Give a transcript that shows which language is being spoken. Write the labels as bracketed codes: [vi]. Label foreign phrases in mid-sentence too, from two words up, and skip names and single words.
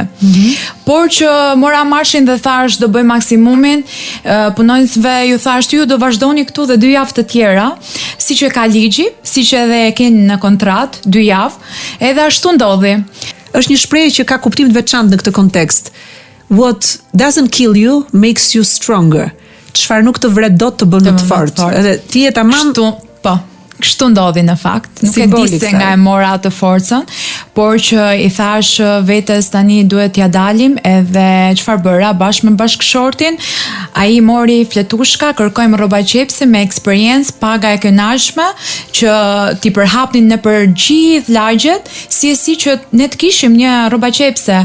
[sq] Por që mora marshin dhe thash do bëj maksimumin, punonjësve ju thash ju do vazhdoni këtu dhe 2 javë të tjera, siç e ka ligji, siç edhe e keni në kontratë 2 javë, edhe ashtu ndodhi. Është një shprehje që ka kuptim të veçantë në këtë kontekst. [en] What doesn't kill you makes you stronger. [sq] Çfarë nuk të vret dot të bën më të fortë. Edhe ti je tamam Kështu ndodhi në fakt, nuk e di se nga e mora atë forcën, por që i thash vetes tani duhet t'ja dalim edhe çfarë bëra bashkë me bashkëshortin, ai mori fletushka, kërkojmë rroba qepse me eksperiencë, paga e kënaqshme që t'i përhapnin nëpër gjithë lagjet, si që ne të kishim një rroba qepse.